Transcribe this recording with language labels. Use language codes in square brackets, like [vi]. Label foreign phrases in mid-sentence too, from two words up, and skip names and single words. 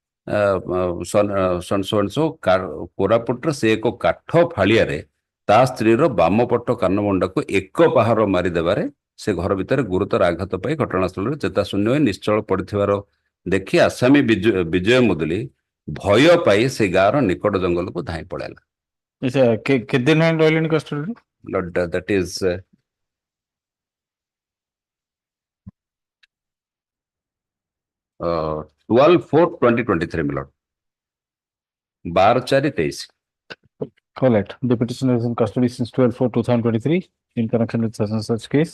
[or] କୋରାପୁଟର ସେ ଏକ କାଠ ଫାଳିଆରେ ତା ସ୍ତ୍ରୀର ବାମ ପଟ କାନ ମୁଣ୍ଡକୁ ଏକ ପାହାର ମାରିଦେବାରେ ସେ ଘର ଭିତରେ ଗୁରୁତର ଆଘାତ ପାଇ ଘଟଣାସ୍ଥଳରେ ଚେତାଶୂନ୍ୟ ହୋଇ ନିଶ୍ଚଳ ପଡିଥିବାର ଦେଖି ଆସାମୀ ବିଜୟ ମୁଦଲି ଭୟ ପାଇ ସେ ଗାଁର ନିକଟ ଜଙ୍ଗଲକୁ ଧାଇଁ ପଳେଇଲା କେତେ ଦିନ ରହିଲେଣି କଷ୍ଟଡିରେ [en] that is 12/4/2023 my lord 12/4/23 Correct. The petitioner is in custody since 12/4/2023 in connection with such and such case.